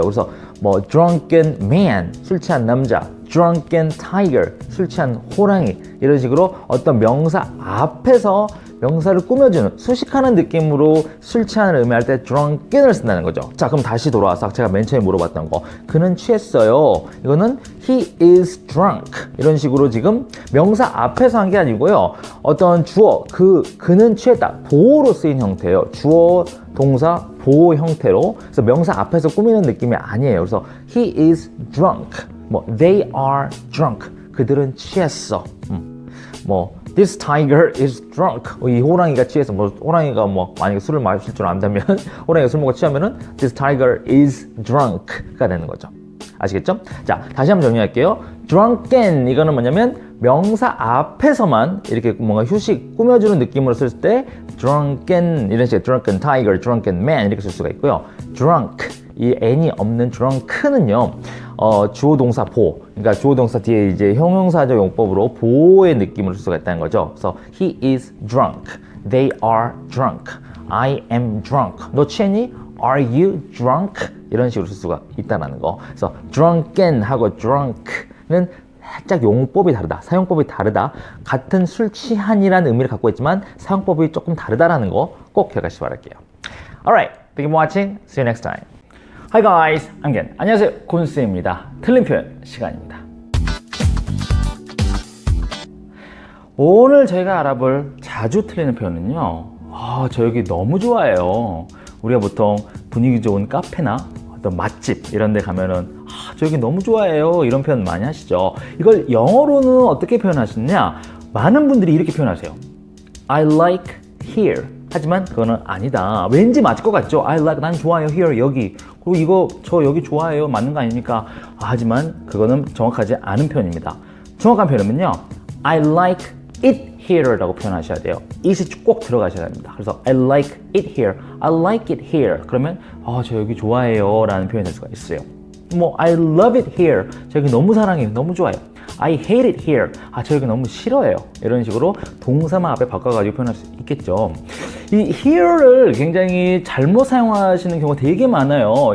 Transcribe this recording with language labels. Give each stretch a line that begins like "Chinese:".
Korean: 그래서 뭐
English: drunken man,
Korean: 술 취한 남자,
English: drunken tiger,
Korean: 술 취한 호랑이, 이런 식으로 어떤 명사 앞에서 명사를 꾸며주는, 수식하는 느낌으로 술 취한을 의미할 때 drunken을 쓴다는 거죠. 자, 그럼 다시 돌아와서 제가 맨 처음에 물어봤던 거, 그는 취했어요. 이거는
English: he is drunk.
Korean: 이런 식으로 지금 명사 앞에서 한 게 아니고요, 어떤 주어, 그는 취했다, 보어로 쓰인 형태예요. 주어, 동사, 보어 형태로. 그래서 명사 앞에서 꾸미는 느낌이 아니에요. 그래서
English: he is drunk, 뭐 they are drunk,
Korean: 그들은 취했어.
English: This tiger is drunk.
Korean: 이 호랑이가 취해서, 호랑이가 만약에 술을 마실 줄 안다면, 호랑이가 술 먹고 취하면은
English: this tiger is drunk
Korean: 가 되는 거죠. 아시겠죠? 자, 다시 한번 정리할게요. drunken, 이거는 뭐냐면 명사 앞에서만 이렇게 뭔가 휴식 꾸며주는 느낌으로 쓸 때 drunken, 이런 식의
English: drunken tiger, drunken man
Korean: 이렇게 쓸 수가 있고요. drunk, 이 n이 없는 drunk는요, 주어 동사 보, 그러니까 주어 동사 뒤에 이제 형용사적 용법으로 보의 느낌을 쓸 수가 있다는 거죠. 그래서
English: he is drunk, they are drunk, I am drunk.
Korean: 너 취했니?
English: Are you drunk?
Korean: 이런 식으로 쓸 수가 있다는 거. 그래서 drunken하고 drunk는 살짝 용법이 다르다, 사용법이 다르다. 같은 술 취한이라는 의미를 갖고 있지만 사용법이 조금 다르다라는 거 꼭 기억하시기 바랄게요.
English: Alright, thank you for watching. See you next time. Hi guys, I'm Gen.
Korean: 안녕하세요, 곤쌤입니다. 틀린 표현 시간입니다. 오늘 저희가 알아볼 자주 틀리는 표현은요, 저 여기 너무 좋아해요. 우리가 보통 분위기 좋은 카페나 어떤 맛집 이런 데 가면은 저 여기 너무 좋아해요, 이런 표현 많이 하시죠. 이걸 영어로는 어떻게 표현하시느냐, 많은 분들이 이렇게 표현하세요.
English: I like here.
Korean: 하지만 그거는 아니다. 왠지 맞을 것 같죠? I like, 난 좋아요, here, 여기. 그리고 이거 저 여기 좋아해요, 맞는 거 아닙니까? 하지만 그거는 정확하지 않은 표현입니다. 정확한 표현은요,
English: I like it here
Korean: 라고 표현하셔야 돼요. it이 꼭 들어가셔야 됩니다. 그래서
English: I like it here, I like it here.
Korean: 그러면 저 여기 좋아해요 라는 표현이 될 수가 있어요.
English: I love it here,
Korean: 저 여기 너무 사랑해요, 너무 좋아요.
English: I hate it here,
Korean: 저 여기 너무 싫어해요. 이런 식으로 동사만 앞에 바꿔가지고 표현할 수 있겠죠. 이 here를 굉장히 잘못 사용하시는 경우가 되게 많아요.